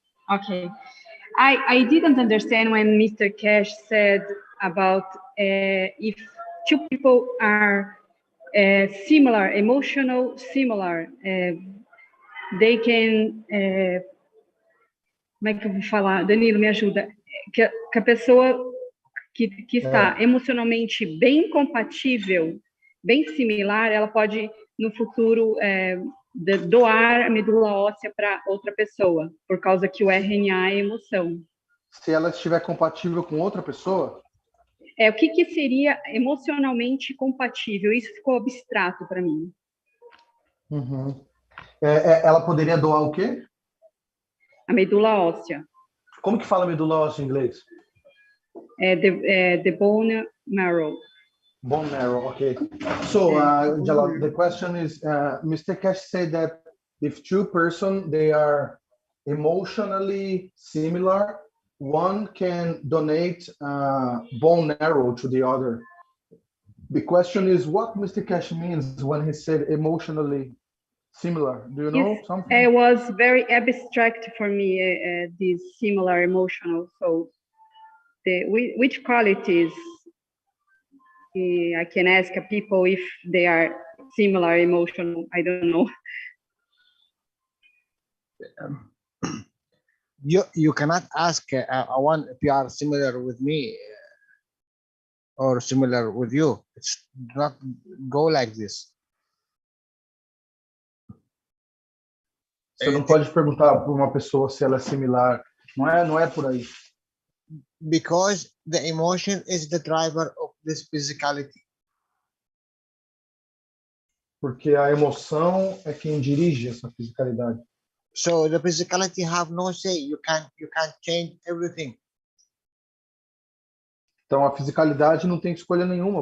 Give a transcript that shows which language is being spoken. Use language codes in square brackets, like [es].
[en] okay. I didn't understand when Mr. Keshe said about if two people are similar, emotional, similar, they can. [pt] Como é que eu vou falar? Danilo, me ajuda. Que a pessoa que está emocionalmente bem compatível, bem similar, ela pode, no futuro, doar a medula óssea para outra pessoa, por causa que o RNA é emoção. Se ela estiver compatível com outra pessoa? O que seria emocionalmente compatível? Isso ficou abstrato para mim. Uhum. Ela poderia doar o quê? A medula óssea. Como que fala medula óssea em inglês? [en] The bone marrow. Bone marrow, okay. So, Jalal, the question is, Mr. Keshe said that if two persons, they are emotionally similar, one can donate bone marrow to the other. The question is what Mr. Keshe means when he said emotionally similar. Do you know something? It was very abstract for me, this similar emotional. So, which qualities I can ask people if they are similar emotional? I don't know. You cannot ask one if you are similar with me or similar with you. It's not go like this. [pt] Você não pode perguntar para uma pessoa se ela é similar. Não é por aí. [en] Because the emotion is the driver of this physicality. [pt] Porque a emoção é quem dirige essa fisicalidade. [en] So the physicality have no say. You can't change everything. [pt] Então a fisicalidade não tem escolha nenhuma.